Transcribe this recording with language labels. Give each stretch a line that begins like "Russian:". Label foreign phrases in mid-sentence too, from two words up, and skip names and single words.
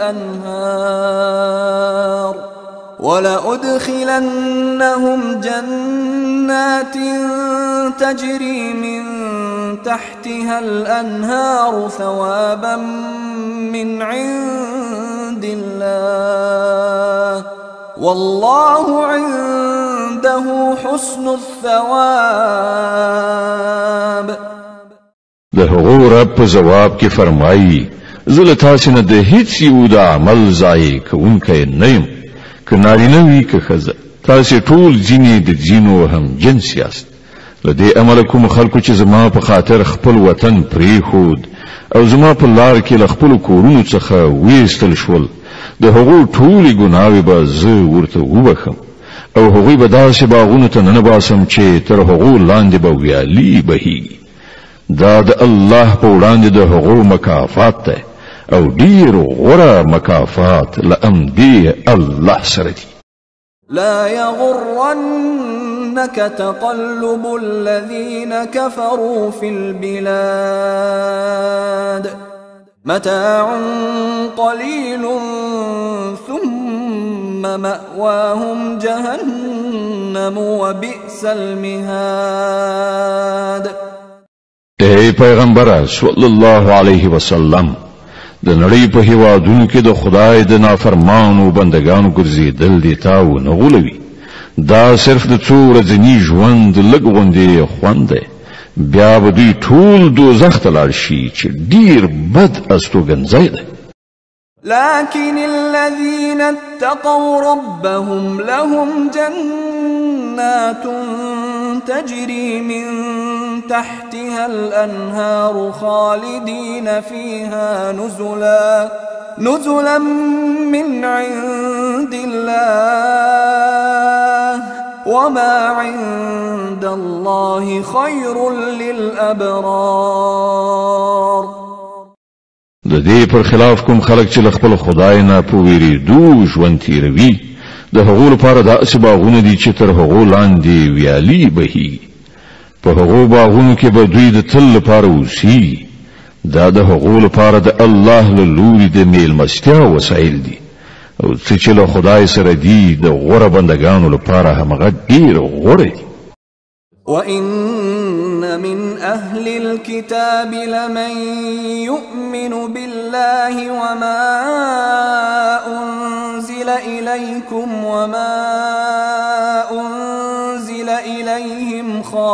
Arabic: الأنهار ثوابا من عند الله والله عنده حسن الثواب.
Pashto: د هغو رب په جواب کې فرمایي زه له تاسې نه د هیڅ یو د عمل ضایع کوونکی نه یم، که نارینه وي که ښځه، تاسې ټول ځینې د ځینو هم جنس یاست. له دې امله کوم خلکو چې زما په خاطر خپل وطن پرېښود او زما په لار کې له خپلو کورونو څخه ویستل شول، د هغو ټولې ګناوې به زه ورته وبخم او هغوی به داسې باغونو ته ننباسم چې تر هغو لاندې به ویالې بهیږي. دا د الله په وړاندې د هغو مکافات دی او ډیر غوره مکافات له امدې الله سره دي.
Arabic: لا يغرنك تقلب الذين كفروا في البلاد متاع قليل ثم مأواهم جهنم وبئس المهاد.
Pashto: ای پیغمبر
Arabic: صلی الله علیه وسلم،
Pashto: د نړۍ په هیوادونو کې د خدای د نافرمانو بندگانو ګرځېدل دې تا ونه غولوي. دا صرف د څو ورځني ژوند لږ غوندې خوند دی، بیا به دوی ټول دوزخ ته لاړ شي چې ډیر بد استوګنځی دی.
Arabic: لكن الذين اتقوا ربهم لهم جنات تجري من تحتها الأنهار خالدين فيها نزلا من عند الله وما عند الله خير للأبرار.
Pashto: د دې پر خلاف کوم خلک چې خپل خدای نه په ویریدو ژوند تیروي، د هغو لپاره داسې باغونه دي چې تر هغو لاندې ویالې بهیږي. په هغو باغونو کې به دوی د تل لپاره اوسي. دا د هغو لپاره د الله له لوري د میلمستیا وسایل دي او څه چې له خدای سره دي د غوره بندگانو لپاره همغه ډیر غوره دي.
Arabic: وَإِنَّ مِنْ أَهْلِ الْكِتَابِ لَمَنْ يُؤْمِنُ بِاللَّهِ وَمَا أُنْزِلَ إِلَيْكُمْ وَمَا أُنْزِلَ إِلَيْهِمْ